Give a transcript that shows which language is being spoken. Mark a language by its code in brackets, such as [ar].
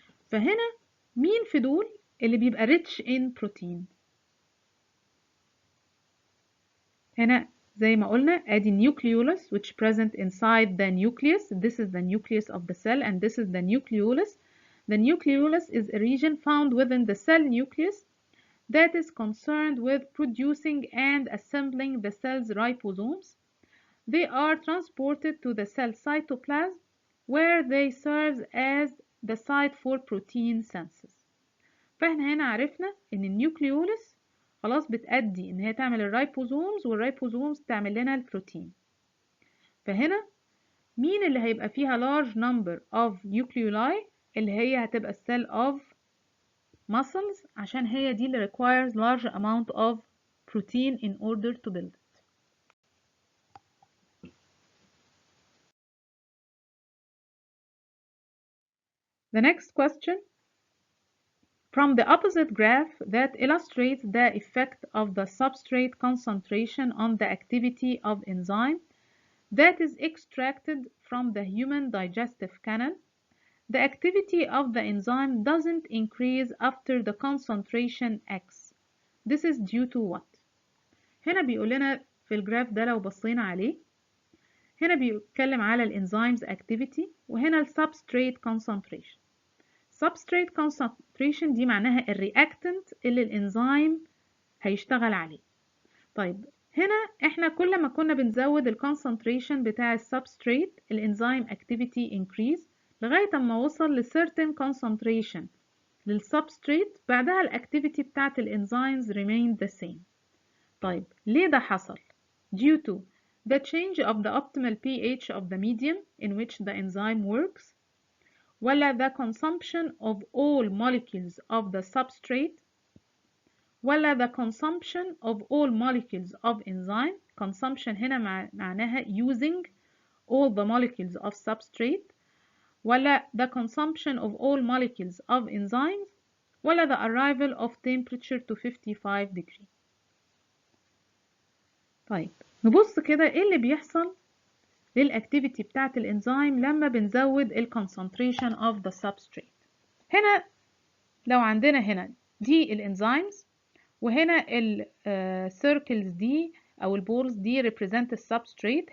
[ar] فهنا مين في دول اللي بيبقى [en] rich in protein؟ [ar] هنا زي ما قلنا ادي [en] nucleolus which present inside the nucleus. This is the nucleus of the cell and this is the nucleolus. The nucleolus is a region found within the cell nucleus that is concerned with producing and assembling the cell's ribosomes. They are transported to the cell cytoplasm where they serve as the site for protein synthesis. [ar] فاحنا هنا عرفنا ان النيوكليولس خلاص بتأدي ان هي تعمل الرايبوزومز والرايبوزومز تعمل لنا البروتين. فهنا مين اللي هيبقى فيها [en] large number of nucleoli؟ [ar] اللي هي هتبقى cell of muscles عشان هي دي اللي [en] requires large amount of protein in order to build it. The next question, from the opposite graph that illustrates the effect of the substrate concentration on the activity of enzyme, that is extracted from the human digestive canal. The activity of the enzyme doesn't increase after the concentration X. This is due to what? [ar] هنا بيقول لنا في الجراف ده لو بصينا عليه، هنا بيتكلم على الانزيمز activity، وهنا السبستريت concentration. substrate concentration دي معناها الرياكتنت اللي الانزيم هيشتغل عليه. طيب هنا احنا كل ما كنا بنزود الكونسنتريشن بتاع السبستريت الانزيم activity increase لغاية اما وصل ل certain concentration للسبستريت، بعدها الاكتيفيتي بتاعت الانزيمز [en] remain the same. [ar] طيب ليه ده حصل؟ [en] due to the change of the optimal pH of the medium in which the enzyme works، ولا the consumption of all molecules of the substrate، ولا the consumption of all molecules of enzyme. [ar] consumption هنا معناها [en] using all the molecules of substrate، ولا the consumption of all molecules of enzymes، ولا the arrival of temperature to 55 degree. [ar] طيب نبص كده ايه اللي بيحصل للاكتيفيتي بتاعت الانزيم لما بنزود الكونسنتريشن [en] of the substrate. [ar] هنا لو عندنا هنا دي الانزيمز، وهنا السيركلز دي او البولز دي represent السبستريت.